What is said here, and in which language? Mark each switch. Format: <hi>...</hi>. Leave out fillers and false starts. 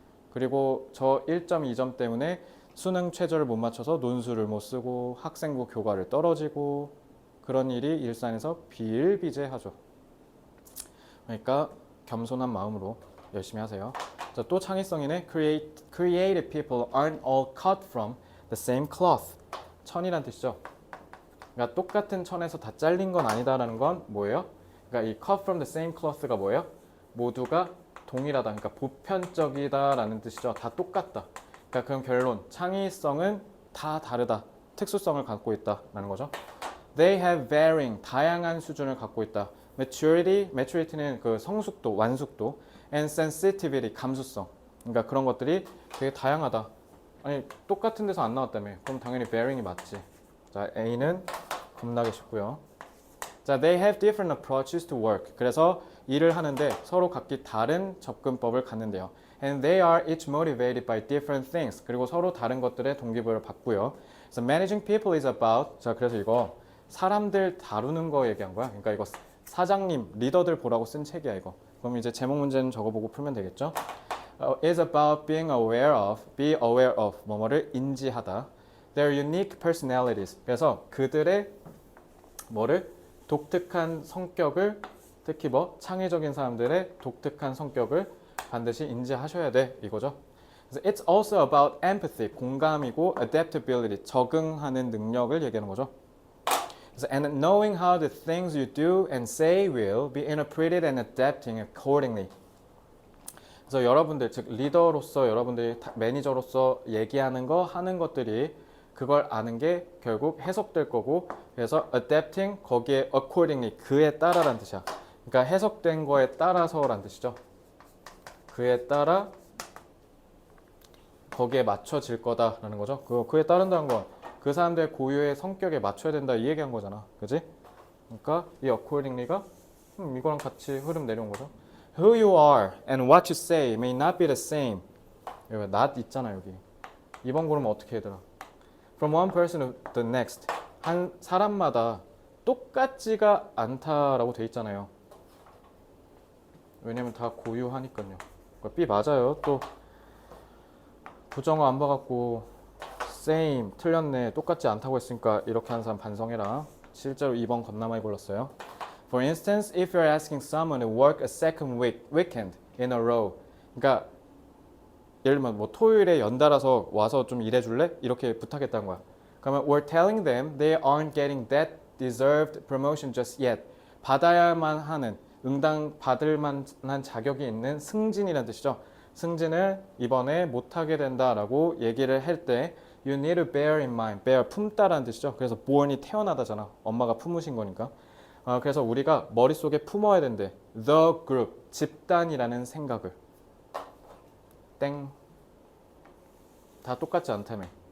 <ko>그리고 저 1.2점 때문에 수능 최저를 못 맞춰서 논술을 못 쓰고 학생부 교과를 떨어지고 그런 일이 일산에서 비일비재하죠. 그러니까 겸손한 마음으로 열심히 하세요. 자, 또 창의성이네.</ko> <en>Creative people aren't all cut from the same cloth.</en> <ko>천이란 뜻이죠. 그러니까 똑같은 천에서 다 잘린 건 아니다라는 건 뭐예요? 그러니까 이</ko> <en>cut from the same cloth</en> <ko>가 뭐예요? 모두가 동일하다. 그러니까 보편적이다라는 뜻이죠. 다 똑같다. 그러니까 그럼 결론. 창의성은 다 다르다. 특수성을 갖고 있다라는 거죠.</ko> <en>They have varying,</en> <ko>다양한 수준을 갖고 있다. maturity는 그 성숙도, 완숙도,</ko> <en>and sensitivity,</en> <ko>감수성. 그러니까 그런 것들이 되게 다양하다. 아니, 똑같은 데서 안 나왔다며. 그럼 당연히 varying이 맞지. 자, A는 겁나게 쉽고요.</ko> <en>자, they have different approaches to work.</en> <ko>그래서 일을 하는데 서로 각기 다른 접근법을 갖는데요.</ko> <en>And they are each motivated by different things.</en> <ko>그리고 서로 다른 것들에 동기부여를 받고요.</ko> <en>So managing people is about.</en> <ko>자, 그래서 이거 사람들 다루는 거 얘기한 거야. 그러니까 이거 사장님, 리더들 보라고 쓴 책이야 이거. 그럼 이제 제목 문제는 저거 보고 풀면 되겠죠?</ko> <en>Is about being aware of, be aware of,</en> <ko>뭐뭐를 인지하다.</ko> <en>Their unique personalities.</en> <ko>그래서 그들의 뭐를 독특한 성격을 특히 창의적인 사람들의 독특한 성격을 반드시 인지하셔야 돼 이거죠. 그래서</ko> <en>it's also about empathy,</en> <ko>공감이고 adaptability, 적응하는 능력을 얘기하는 거죠. 그래서</ko> <en>and knowing how the things you do and say will be interpreted and adapting accordingly.</en> <ko>그래서 여러분들 즉 리더로서 여러분들이 매니저로서 얘기하는 거 하는 것들이 그걸 아는 게 결국 해석될 거고 그래서 adapting 거기에 accordingly 그에 따라란 뜻이야. 그러니까 해석된 거에 따라서란 뜻이죠. 그에 따라 거기에 맞춰질 거다라는 거죠. 그에 따른다는 건 그 사람들의 고유의 성격에 맞춰야 된다 이 얘기한 거잖아. 그지? 그러니까 이 accordingly가 이거랑 같이 흐름 내려온 거죠.</ko> <en>Who you are and what you say may not be the same.</en> <ko>여기 not 있잖아 여기. 2번 고르면 어떻게 해더라?</ko> <en>From one person to the next.</en> <ko>한 사람마다 똑같지가 않다라고 돼 있잖아요. 왜냐면 다 고유하니까요. B 맞아요. 또 부정어 안 봐갖고 same 틀렸네 똑같지 않다고 했으니까 이렇게 하는 사람 반성해라. 실제로 2번 겁나 많이 골랐어요.</ko> <en>For instance, if you're asking someone to work a second weekend in a row.</en> <ko>그러니까 예를 들면 토요일에 연달아서 와서 좀 일해줄래? 이렇게 부탁했다는 거야. 그러면</ko> <en>we're telling them they aren't getting that deserved promotion just yet.</en> <ko>받아야만 하는 응당 받을 만한 자격이 있는 승진이라는 뜻이죠. 승진을 이번에 못하게 된다라고 얘기를 할 때</ko> <en>you need to bear in mind.</en> <ko>bear 품다라는 뜻이죠. 그래서 born이 태어나다잖아. 엄마가 품으신 거니까. 그래서 우리가 머릿속에 품어야 된대.</ko> <en>the group,</en> <ko>집단이라는 생각을. 땡. 다 똑같지 않다며.</ko>